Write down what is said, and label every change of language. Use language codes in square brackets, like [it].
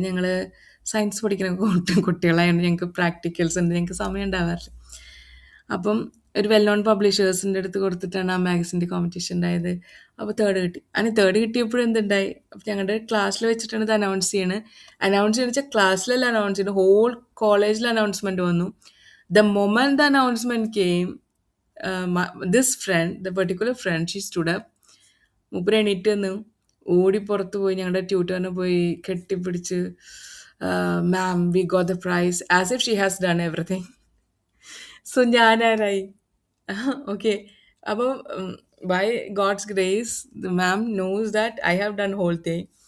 [ml] ഞങ്ങൾ സയൻസ് പഠിക്കുന്ന കുട്ടികളായതുകൊണ്ട് ഞങ്ങൾക്ക് പ്രാക്ടിക്കൽസ് ഉണ്ട്, ഞങ്ങൾക്ക് സമയം ഉണ്ടാവാറില്ല. അപ്പം ഒരു വെൽ നോൺ പബ്ലിഷേഴ്സിൻ്റെ അടുത്ത് കൊടുത്തിട്ടാണ് ആ മാഗസിൻ്റെ കോമ്പറ്റീഷൻ ഉണ്ടായത്. അപ്പോൾ തേർഡ് കിട്ടിയപ്പോഴും എന്തുണ്ടായി, അപ്പം ഞങ്ങളുടെ ക്ലാസ്സിൽ വെച്ചിട്ടാണ് ഇത് അനൗൺസ് ചെയ്യുന്നത് വെച്ചാൽ ക്ലാസ്സിലല്ല അനൗൺസ് ചെയ്യുന്നത്, ഹോൾ കോളേജിൽ അനൗൺസ്മെൻറ്റ് വന്നു. [en] The moment the announcement came, this friend, the particular friend, she stood up. [ml] മൂപ്പര് എണീറ്റ് വന്ന് ഓടി പുറത്ത് പോയി ഞങ്ങളുടെ ട്യൂട്ടറിനെ പോയി കെട്ടിപ്പിടിച്ച്, [en] Ma'am we got the prize, as if she has done everything. [ml] So ഞാനാരായി. Okay. [en] അപ്പോൾ by God's grace the ma'am knows that I have done whole thing.